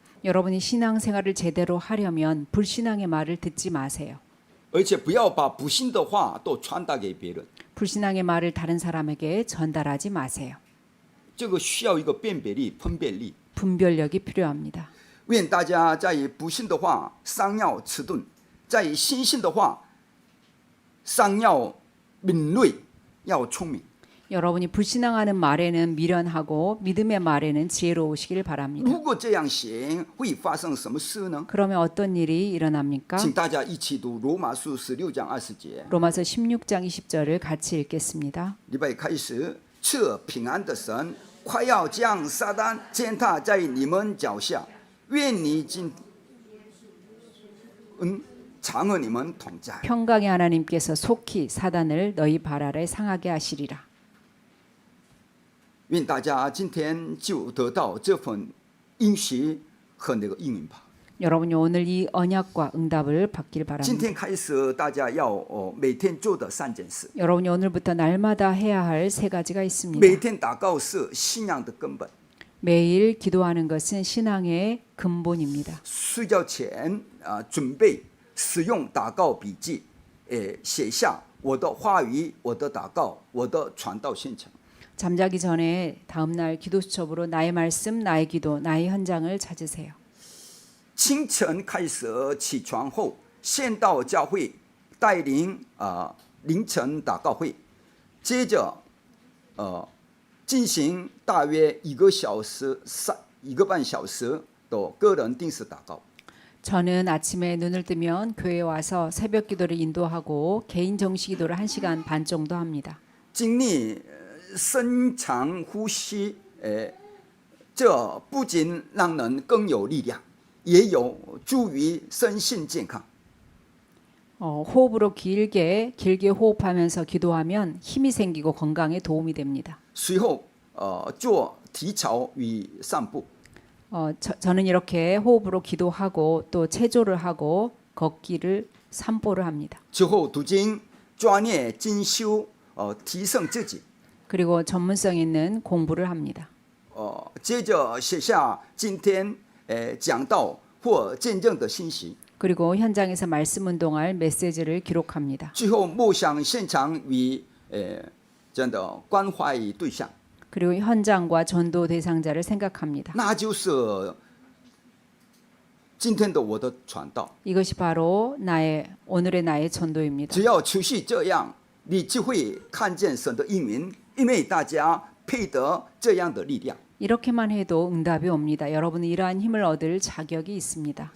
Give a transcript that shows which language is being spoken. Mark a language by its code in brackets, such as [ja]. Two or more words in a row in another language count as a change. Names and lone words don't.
[ko] 여러분이 신앙생활을 제대로 하려면 불신앙의 말을 듣지 마세요. [zh] 而且不要把不信的话都传达给别人。 [ko] 불신앙의 말을 다른 사람에게 전달하지 마세요. [zh] 这个需要一个辨别力、分辨力。 [ko] 분별력이 필요합니다. [zh] 愿大家在不信的话上要迟钝，在信心的话上要敏锐，要聪明。 [ko] 여러분이 불신앙하는 말에는 미련하고 믿음의 말에는 지혜로우시길 바랍니다. [zh] 如果这样行，会发生什么事呢？ [ko] 그러면 어떤 일이 일어납니까? [zh] 请大家一起读罗马书16章20节。 [ko] 로마서 16장 20절을 같이 읽겠습니다. [zh] 礼拜开始，赐平安的神快要将撒旦践踏在你们脚下，愿你今常和你们同在。 [ko] 평강의 하나님께서 속히 사단을 너희 발 아래 상하게 하시리라. [zh] 愿大家今天就得到这份应许和那个应允吧。 [ko] 여러분이 오늘 이 언약과 응답을 받길 [zh] 今 [ko] 바랍니다. [zh] 天开始，大家要每天做的3件事。 [ko] 여러분이 오늘부터 날마다 해야 할 3가지가 있습니다. [zh] 每天祷告是信仰的根本。 [ko] 매일 기도하는 것은 신앙의 근본입니다. [zh] 睡觉前准备使用祷告笔记，写下我的话语、我的祷告、我的传道现场。 [ko] 잠자기 전에 다음 날 기도 수첩으로 나의 말씀, 나의 기도, 나의 현장을 찾으세요. [zh] 清晨开始起床后，先到教会带领凌晨祷告会，接着进行大约1个半小时的个人定时祷告。 [ko] 저는 아침에 눈을 뜨면 교회에 와서 새벽 기도를 인도하고 개인 정식 기도를 1시간 반 정도 합니다. [zh] 经历深长呼吸，这不仅让人更有力量，也有助于身心健康。 [ko] 호흡으로 길게 호흡하면서 기도하면 힘이 생기고 건강에 도움이 됩니다. [zh] 随后，做体操与散步。 [ko] 저는 이렇게 호흡으로 기도하고 또 체조를 하고 걷기를 산보를 합니다. [zh] 之后读经、专业进修，提升自己。 [ko] 그리고 전문성 있는 공부를 합니다. [zh] 接着写下今天讲道或见证的信息。 [ko] 그리고 현장에서 말씀 운동할 메시지를 기록합니다. [zh] 最后默想现场与这样的关怀对象。 [ko] 그리고 현장과 전도 대상자를 생각합니다. [zh] 那就是今天的我的传道。 [ko] 이것이 바로 오늘의 나의 전도입니다. [zh] 只要持续这样，你就会看见神的应允，因为大家配得这样的力量。 [ko] 이렇게만 해도 응답이 옵니다. 여러분은 이러한 힘을 얻을 자격이 있습니다.